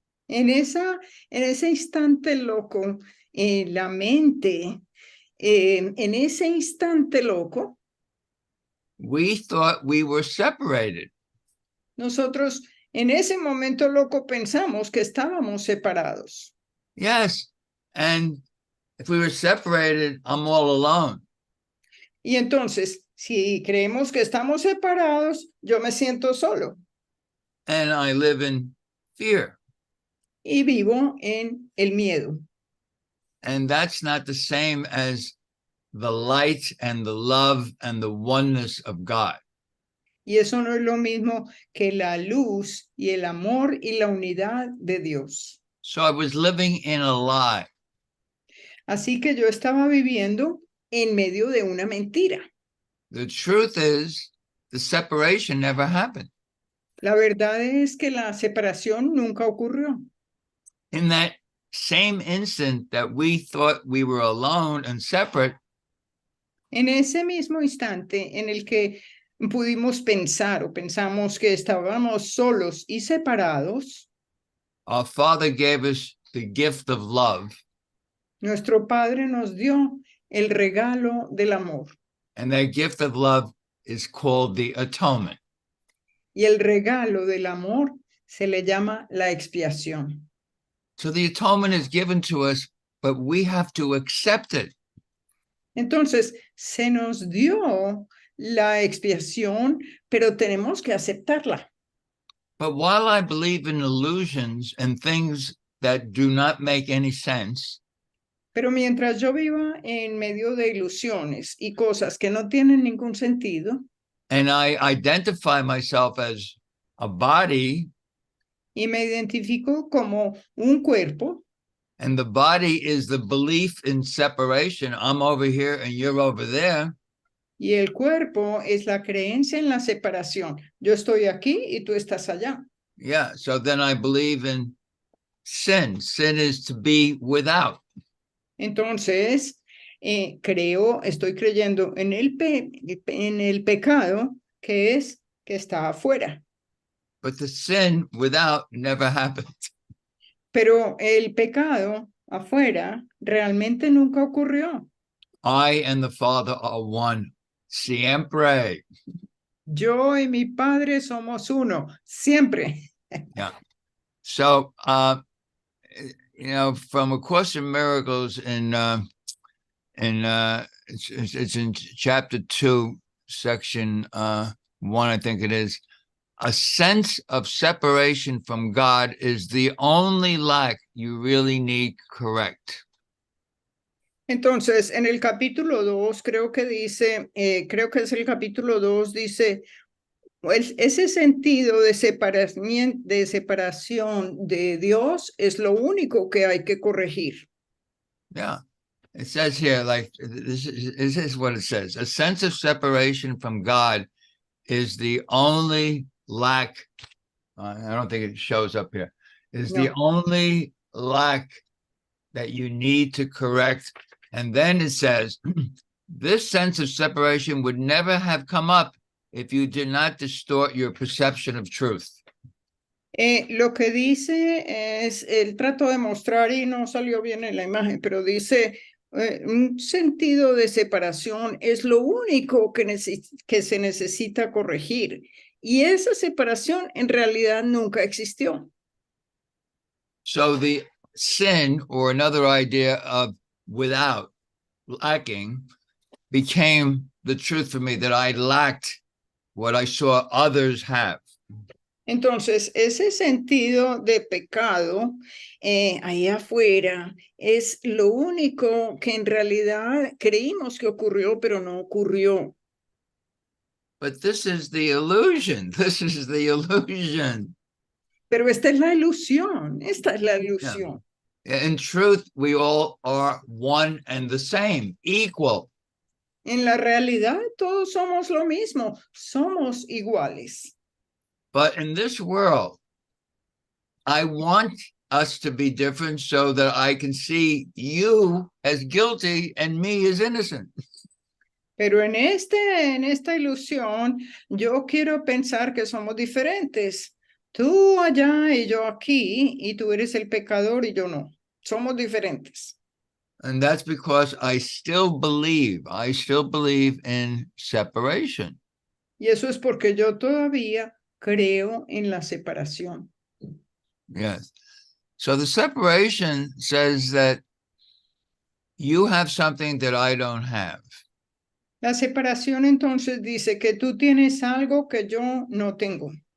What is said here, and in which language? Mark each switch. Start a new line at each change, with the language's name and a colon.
Spanish: En ese instante loco, la mente, en ese instante loco,
English: we thought we were separated.
Spanish: nosotros en ese momento loco pensamos que estábamos separados.
English: Yes. And if we were separated, I'm all alone.
Spanish: Y entonces, si creemos que estamos separados, yo me siento solo.
English: And I live in fear.
Spanish: Y vivo en el miedo.
English: And that's not the same as the light and the love and the oneness of God.
Spanish: Y eso no es lo mismo que la luz y el amor y la unidad de Dios.
English: So I was living in a lie.
Spanish: Así que yo estaba viviendo en medio de una mentira.
English: The truth is, the separation never happened.
Spanish: La verdad es que la separación nunca ocurrió.
English: In that same instant that we thought we were alone and separate,
Spanish: En ese mismo instante en el que pudimos pensar o pensamos que estábamos solos y separados,
English: our Father gave us the gift of love.
Spanish: nuestro Padre nos dio el regalo del amor.
English: And that gift of love is called the atonement.
Spanish: Y el regalo del amor se le llama la expiación.
English: So the atonement is given to us, but we have to accept it.
Spanish: Entonces, se nos dio la expiación, pero tenemos que aceptarla.
English: But while I believe in illusions and things that do not make any sense,
Spanish: Pero mientras yo viva en medio de ilusiones y cosas que no tienen ningún sentido,
English: and I identify myself as a body,
Spanish: y me identifico como un cuerpo,
English: and the body is the belief in separation, I'm over here and you're over there,
Spanish: y el cuerpo es la creencia en la separación. Yo estoy aquí y tú estás allá.
English: yeah, so then I believe in sin. Sin is to be without.
Spanish: Entonces, estoy creyendo en el pecado que es que está afuera.
English: But the sin without never happened.
Spanish: Pero el pecado afuera realmente nunca ocurrió.
English: I and the Father are one.
Spanish: Siempre. Yo y mi Padre somos uno, siempre.
English: Yeah. So, you know, from A Course in Miracles it's in chapter 2, section 1, I think it is. A sense of separation from God is the only lack you really need correct.
Spanish: Entonces, en el capítulo 2, creo que es el capítulo 2, dice, ese sentido de separación de Dios es lo único que hay que corregir.
English: Yeah. It says here, like, this is what it says. A sense of separation from God is the only lack. I don't think it shows up here. Is the only lack that you need to correct. And then it says, this sense of separation would never have come up if you did not distort your perception of truth.
Spanish: Lo que dice es, él trató de mostrar y no salió bien en la imagen, pero dice, Un sentido de separación es lo único que se necesita corregir. Y esa separación en realidad nunca existió.
English: So the sin, or another idea of without, lacking, became the truth for me, that I lacked what I saw others have.
Spanish: Entonces, ese sentido de pecado ahí afuera es lo único que en realidad creímos que ocurrió, pero no ocurrió.
English: But this is the illusion. This is the illusion.
Spanish: Pero esta es la ilusión, esta es la ilusión.
English: Yeah. In truth, we all are one and the same, equal.
Spanish: En la realidad, todos somos lo mismo, somos iguales.
English: But in this world, I want us to be different so that I can see you as guilty and me as innocent.
Spanish: Pero en esta ilusión, yo quiero pensar que somos diferentes. Tú allá y yo aquí, y tú eres el pecador y yo no. Somos diferentes.
English: And that's because I still believe in separation.
Spanish: Y eso es porque yo todavía creo en la separación.
English: Yes. So the separation says that you have something that I don't have.
Spanish: La separación entonces dice que tú tienes algo que yo no tengo.